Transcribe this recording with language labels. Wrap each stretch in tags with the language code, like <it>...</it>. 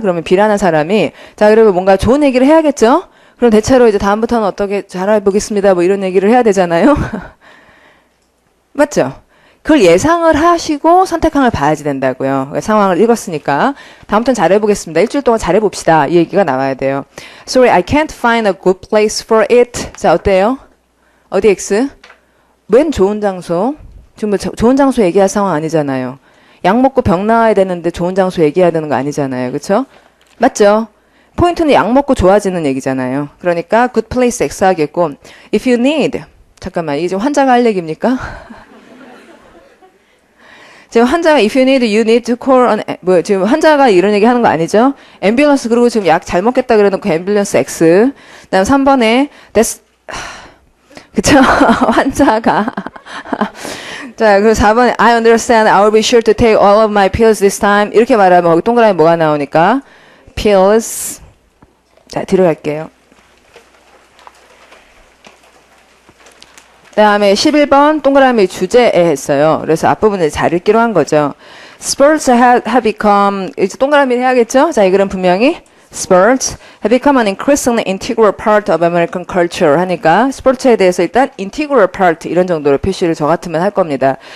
<ko>그러면 B라는 사람이 자, 그러면 뭔가 좋은 얘기를 해야겠죠? 그럼 대체로 이제 다음부터는 어떻게 잘해보겠습니다. 뭐 이런 얘기를 해야 되잖아요. 맞죠? 그걸 예상을 하시고 선택항을 봐야지 된다고요. 상황을 읽었으니까. 다음부터는 잘해보겠습니다. 일주일 동안 잘해봅시다. 이 얘기가 나와야 돼요.</ko> <en>Sorry, I can't find a good place for it.</en> <ko>자, 어때요? 어디 X? 웬 좋은 장소? 지금 뭐 좋은 장소 얘기할 상황 아니잖아요. 약 먹고 병 나와야 되는데 좋은 장소 얘기해야 되는 거 아니잖아요. 그쵸? 맞죠? 포인트는 약 먹고 좋아지는 얘기잖아요. 그러니까 good place X 하겠고</ko> <en>if you need</en> <ko>잠깐만 이게 지금 환자가 할 얘기입니까? 지금 환자가</ko> <en>if you need, you need to call an</en> <ko>뭐 지금 환자가 이런 얘기 하는 거 아니죠? 앰뷸런스 그리고 지금 약 잘 먹겠다 그래놓고 앰뷸런스 X 그다음 3번에 that's 그쵸? 환자가 자, 그리고 4번에</ko> <en>I understand, I will be sure to take all of my pills this time</en> <ko>이렇게 말하면 거기 동그라미 뭐가 나오니까 pills 자, 뒤로 갈게요. 그 다음에 11번 동그라미 주제에 했어요. 그래서 앞부분을 잘 읽기로 한 거죠.</ko> <en>Sports have become</en> <ko>이제 동그라미를 해야겠죠? 자, 이 글은 분명히</ko> <en>Sports have become an increasingly integral part of American culture</en> <ko>하니까 스포츠에 대해서 일단</ko> <en>integral part</en> <ko>이런 정도로 표시를 저 같으면 할 겁니다.</ko>